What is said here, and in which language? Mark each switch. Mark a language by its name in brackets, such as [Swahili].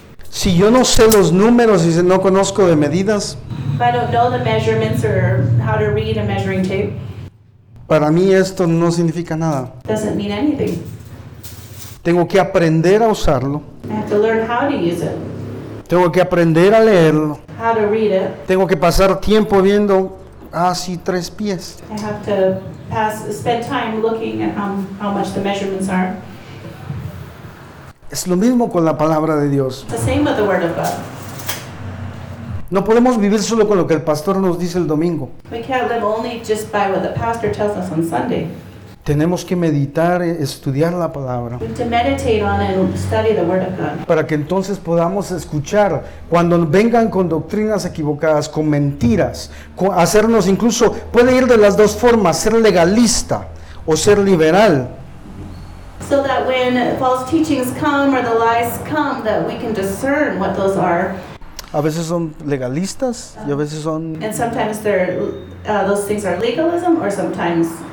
[Spanish] Si yo no sé los números y no conozco de medidas, [English] if I don't know the measurements or how to read a measuring tape, [Spanish] para mí esto no significa nada. [English] Doesn't mean anything. [Spanish] Tengo que aprender a usarlo. [English] I have to learn how to use it. [Spanish] Tengo que aprender a leerlo. [English] How to read it. [Spanish] Tengo que pasar tiempo viendo así tres pies. [English] I have to spend time looking at how much the measurements are. [Spanish] Es lo mismo con la palabra de Dios. [English] The same with the word of God. [Spanish] No podemos vivir solo con lo que el pastor nos dice el domingo. [English] We can't live only just by what the pastor tells us on Sunday. [Spanish] Tenemos que meditar, estudiar la palabra. [English] We have to meditate on and study the word of God. [Spanish] Para que entonces podamos escuchar cuando vengan con doctrinas equivocadas, con mentiras, con hacernos incluso, puede ir de las dos formas, ser legalista o ser liberal. [English] So that when false teachings come or the lies come, that we can discern what those are. [Spanish] A veces son legalistas y a veces son... [English] And sometimes those things are legalism or sometimes...